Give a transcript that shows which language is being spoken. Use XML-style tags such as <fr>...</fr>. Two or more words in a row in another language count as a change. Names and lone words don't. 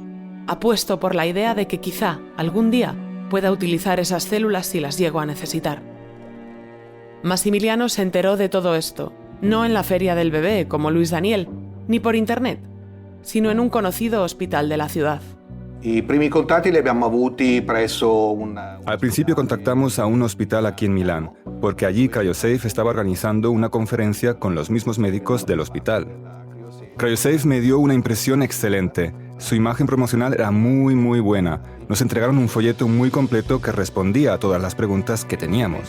<es>Apuesto por la idea de que quizá algún día pueda utilizar esas células si las llego a necesitar. Massimiliano se enteró de todo esto, no en la feria del bebé como Luis Daniel, ni por internet, sino en un conocido hospital de la ciudad.</es> <it>I primi contatti li abbiamo avuti presso</it> <es>Al principio contactamos a un hospital aquí en Milán, porque allí CryoSafe estaba organizando una conferencia con los mismos médicos del hospital. CryoSafe me dio una impresión excelente. Su imagen promocional era muy buena. Nos entregaron un folleto muy completo que respondía a todas las preguntas que teníamos.</es>